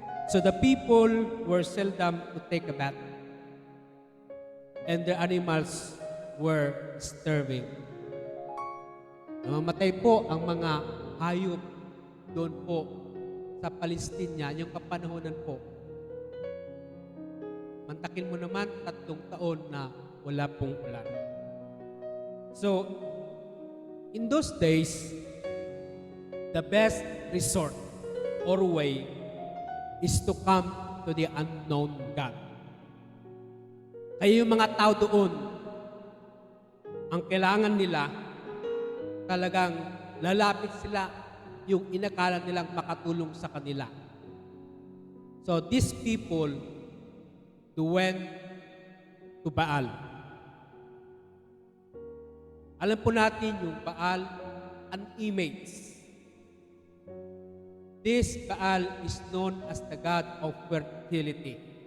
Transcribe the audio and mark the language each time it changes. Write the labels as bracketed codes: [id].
[en] So the people were seldom to take a bath, and their animals were starving. [tl] Namamatay po ang mga hayop doon po sa Palestina, yung kapanahonan po. Mantakin mo naman 3 taon na wala pong ulan. [en] So, in those days, the best resort or way is to come to the unknown God. [tl] Kaya yung mga tao doon, ang kailangan nila, talagang lalapit sila yung inakala nilang makatulong sa kanila. [en] So, these people went to Baal. [tl] Alam po natin yung Baal, [en] an image. This Baal is known as the god of fertility.